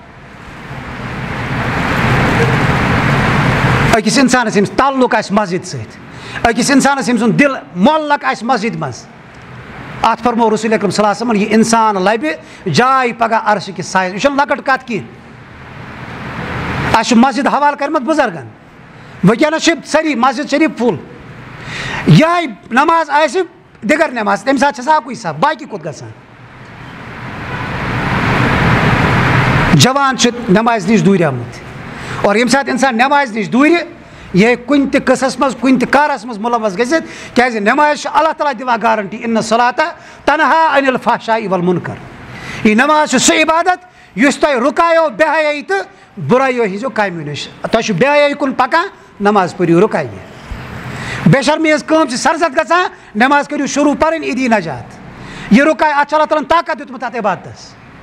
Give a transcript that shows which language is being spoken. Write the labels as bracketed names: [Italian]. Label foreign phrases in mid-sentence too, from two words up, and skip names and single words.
[Kashmiri] أکِس اِنسانس ییٚمِس تعلُق آسہِ مسجد سۭتۍ أکِس اِنسانس ییٚمۍ سُنٛد دِل معلق آسہِ مسجد منٛز اتھ فرمو رسول اکرم [Arabic] صلی اللہ علیہ وسلم [Kashmiri] یہِ انسان لبہِ جاے پگاہ عرشہِ کِس سایس یہِ چھنہٕ لۄکٕٹ کتھ کینٛہہ اَسہِ چھُ مسجد حوالہٕ کٔرمٕژ بُزرگن وٕنکیٚنس چھِ سٲری مسجد شریٖف فُل یِہے نماز آسہِ دِگر نٮ۪ماز تمہِ ساتہٕ چھِ آسان اکُے صف باقٕے کوٚت گژھان جوان چھِ نٮ۪مازِ نِش دوٗریمٕتۍ اور ییٚمہِ ساتہٕ انسان نٮ۪مازِ نِش دوٗرِ یہِ ہیٚکہِ کُنہِ تہِ قٕصس منٛز کُنہِ تہِ کارس منٛز مُلوث گٔژھِتھ کیازِ نٮ۪مازِ چھُ اللہ تعالیٰ دِوان گارنٹی [Arabic] اِنَ الصَّلَاةَ تَنہا عَنِ الْفَحْشَاءِ وَالْمُنکَر [Kashmiri] یہِ نٮ۪ماز چھِ سُہ عبادت یُس تۄہہِ رُکایو بے حیٲیی تہٕ بُرٲیو ہِنٛزیو کامیو نِش تۄہہِ چھُ بے حیٲیی کُن پکان نٮ۪ماز پٔرِو رُکایے بے شرمی ہٕنٛز کٲم چھِ سرزد گژھان نٮ۪ماز کٔرِو شروٗع پرٕنۍ عیٖدی نجات یہِ رُکاے اتھ چھُ اللہ تعالیٰ ہن طاقت دیُتمُت اتھ عبادتس